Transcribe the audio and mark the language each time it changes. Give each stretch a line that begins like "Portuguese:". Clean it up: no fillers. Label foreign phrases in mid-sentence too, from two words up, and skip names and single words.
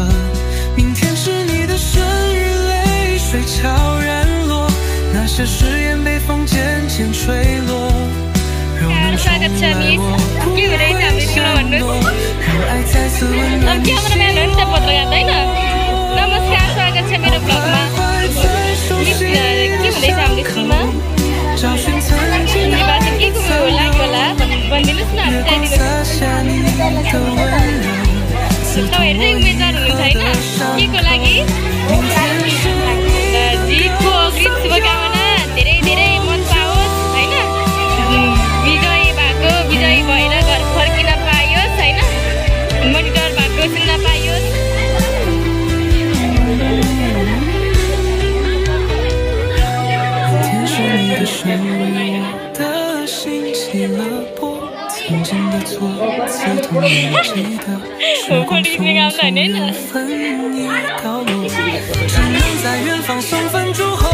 Chinese: 明天是你的生日，泪水悄然落，那些誓言被风渐渐吹落。若能重来，我不会承诺，让爱再次温暖你心窝。
Nepali: नमस्कार स्वागत छ मेरो ब्लगमा। के हुँदैछ हाम्रो स्कुलमा निर्वाचन के को लाग्यो होला भनिदिनुस् न। तपाईँहरू चाहिँ उम्मेदवार हुनुहुन्छ होइन के को लागि? जितको अग्रिम शुभकामना। धेरै धेरै मत पाओस् होइन, विजयी भएर घर फर्किन पाइयोस् होइन, मोनिटर भएको सुन्न पाइयोस्।
Chinese: 是我的心起了波，曾经的错刺痛人记得，时光匆匆，缘分已倒落，只能在远方送份祝贺。